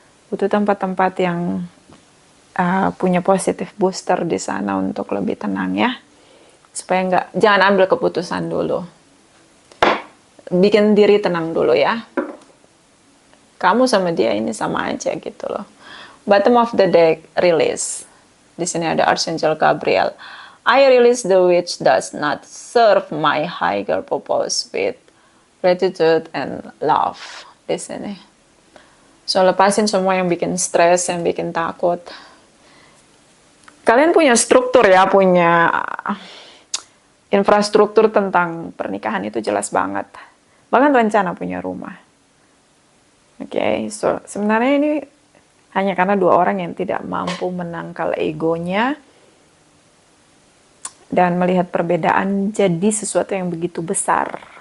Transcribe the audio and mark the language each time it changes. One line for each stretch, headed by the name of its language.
Indonesian: Butuh tempat-tempat yang punya positive booster di sana untuk lebih tenang ya, supaya jangan ambil keputusan dulu, bikin diri tenang dulu ya. Kamu sama dia ini sama aja gitu loh.
English: Bottom of the deck, release.
Indonesian: Di sini ada
English: Archangel Gabriel. I release the which does not serve my higher purpose with gratitude and love.
Indonesian: Di sini. So, lepasin semua yang bikin stres, yang bikin takut. Kalian punya struktur ya, punya infrastruktur tentang pernikahan itu jelas banget. Bahkan rencana punya rumah. Oke, so sebenarnya ini hanya karena dua orang yang tidak mampu menangkal egonya dan melihat perbedaan jadi sesuatu yang begitu besar.